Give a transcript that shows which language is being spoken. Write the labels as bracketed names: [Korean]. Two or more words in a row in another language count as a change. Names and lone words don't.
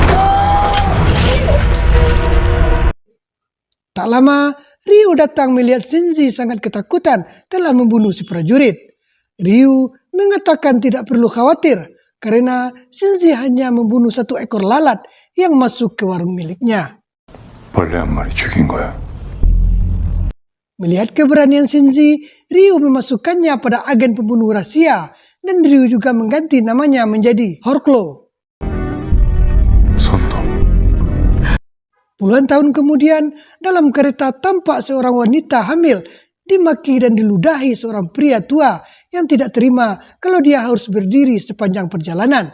[Indonesian] Tak lama, Ryu datang melihat Shinji sangat ketakutan telah membunuh si prajurit. Ryu mengatakan tidak perlu khawatir karena Shinji hanya membunuh satu ekor lalat yang masuk ke warung miliknya. [Korean] 벌레 한 마리 죽인 거야. [Indonesian] Melihat keberanian Shinji, Ryu memasukkannya pada agen pembunuh rahasia dan Ryu juga mengganti namanya menjadi Horklo. [Korean] 손톱. [Indonesian] Puluhan tahun kemudian, dalam kereta tampak seorang wanita hamil dimaki dan diludahi seorang pria tua yang tidak terima kalau dia harus berdiri sepanjang perjalanan.